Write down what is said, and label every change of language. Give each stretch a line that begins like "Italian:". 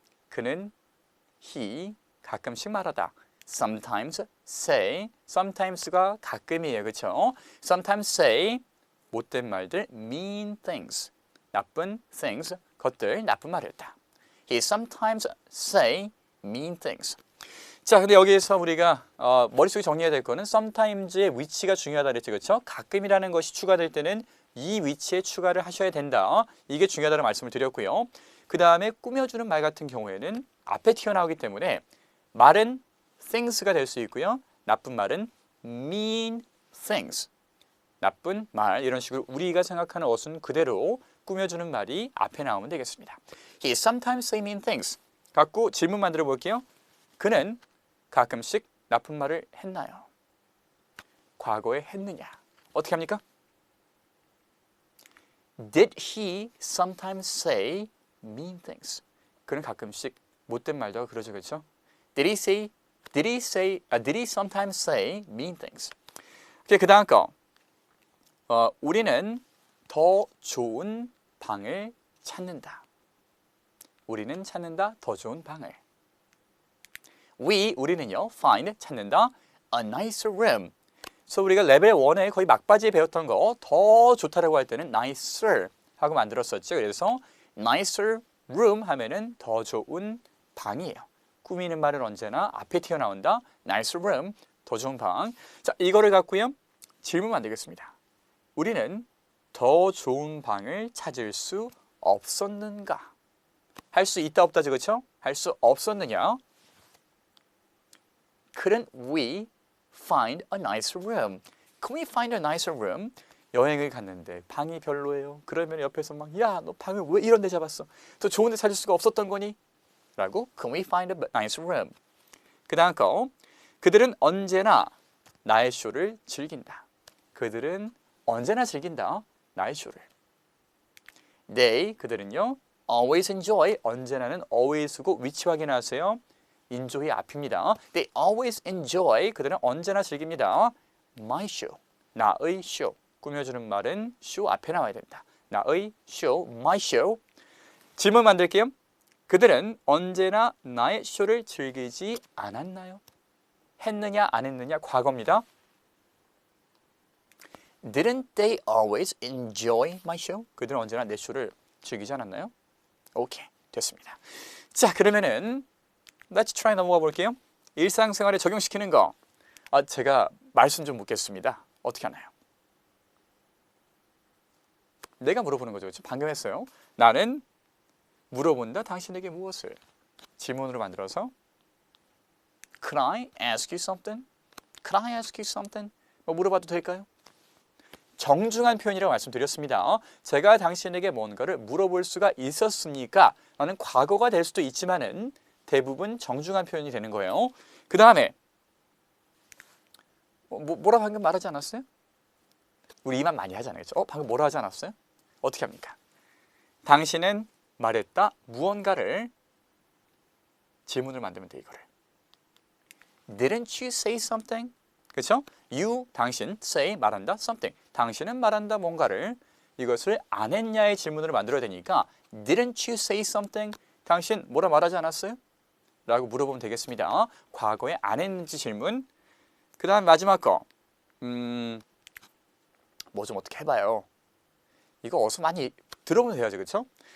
Korean: 그는 he 가끔씩 말하다. Sometimes say, sometimes가 가끔이에요, 그렇죠?
English: Sometimes say
Korean: 못된 말들,
English: mean things,
Korean: 나쁜 things, 것들, 나쁜 말을 했다.
English: He sometimes say mean things.
Korean: 자, 근데 여기에서 우리가 머릿속에 정리해야 될 거는 sometimes의 위치가 중요하다 그랬죠, 그렇죠? 가끔이라는 것이 추가될 때는 이 위치에 추가를 하셔야 된다. 이게 중요하다는 말씀을 드렸고요. 그 다음에 꾸며주는 말 같은 경우에는 앞에 튀어나오기 때문에 말은 things가 될 수 있고요. 나쁜 말은
English: mean things.
Korean: 나쁜 말 이런 식으로 우리가 생각하는 어순 그대로 꾸며주는 말이 앞에 나오면 되겠습니다.
English: He sometimes say mean things.
Korean: 갖고 질문 만들어 볼게요. 그는 가끔씩 나쁜 말을 했나요? 과거에 했느냐? 어떻게 합니까?
English: Did he sometimes say mean things?
Korean: 그는 가끔씩 못된 말도 하고 그러죠, 그렇죠?
English: Did he sometimes say mean things?
Korean: 그 다음 거. 우리는 더 좋은 방을 찾는다. 우리는 찾는다 더 좋은 방을. 우리는요 find 찾는다
English: a nicer room.
Korean: 그래서 우리가 레벨 1에 거의 막바지에 배웠던 거 더 좋다라고 할 때는 nicer 하고 만들었었죠. 그래서 nicer room 하면은 더 좋은 방이에요. 꾸미는 말은 언제나 앞에 튀어나온다. nicer room, 더 좋은 방. 자, 이거를 갖고요 질문 만들겠습니다. 우리는 더 좋은 방을 찾을 수 없었는가? 할 수 있다 없다죠, 그렇죠? 할 수 없었느냐?
English: Couldn't we find a nicer room? Can we find a nicer room?
Korean: 여행을 갔는데 방이 별로예요. 그러면 옆에서 막 야, 너 방을 왜 이런 데 잡았어? 더 좋은 데 찾을 수가 없었던 거니?
English: 라고 Can we find a nicer room?
Korean: 그 다음 거 그들은 언제나 나의 쇼를 즐긴다. 그들은 언제나 즐긴다. 나의 쇼를. 그들은요
English: always enjoy,
Korean: 언제나는 always고 위치 확인하세요. enjoy 앞입니다.
English: They always enjoy,
Korean: 그들은 언제나 즐깁니다.
English: my show,
Korean: 나의 쇼. 꾸며주는 말은 show 앞에 나와야 된다. 나의 show,
English: my show.
Korean: 질문 만들게요. 그들은 언제나 나의 쇼를 즐기지 않았나요? 했느냐 안 했느냐 과거입니다.
English: Didn't they always enjoy my show?
Korean: 그들은 언제나 내 쇼를 즐기지 않았나요? 오케이, 됐습니다. 자, 그러면은
English: Let's try
Korean: 넘어가 볼게요. 일상생활에 적용시키는 거. 제가 말씀 좀 묻겠습니다. 어떻게 하나요? 내가 물어보는 거죠. 그렇죠? 방금 했어요. 나는 물어본다. 당신에게 무엇을?
English: 질문으로 만들어서 Could I ask you something? Could I ask you something?
Korean: 뭐 물어봐도 될까요? 정중한 표현이라고 말씀드렸습니다. 제가 당신에게 뭔가를 물어볼 수가 있었습니까? 라는 과거가 될 수도 있지만은 대부분 정중한 표현이 되는 거예요. 그 다음에 뭐라 방금 말하지 않았어요? 우리 이 말 많이 하잖아요. 그렇죠? 방금 뭐라 하지 않았어요? 어떻게 합니까? 당신은 말했다 무언가를 질문을 만들면 돼 이거를.
English: Didn't you say something?
Korean: 그렇죠? You, 당신, say, 말한다, something. 당신은 말한다 뭔가를 이것을 안 했냐의 질문으로 만들어야 되니까
English: Didn't you say something?
Korean: 당신 뭐라 말하지 않았어요? 라고 물어보면 되겠습니다. 과거에 안 했는지 질문. 그 다음 마지막 거. 뭐 좀 어떻게 해봐요. 이거 어디서 많이 들어보면 돼야죠. 그렇죠?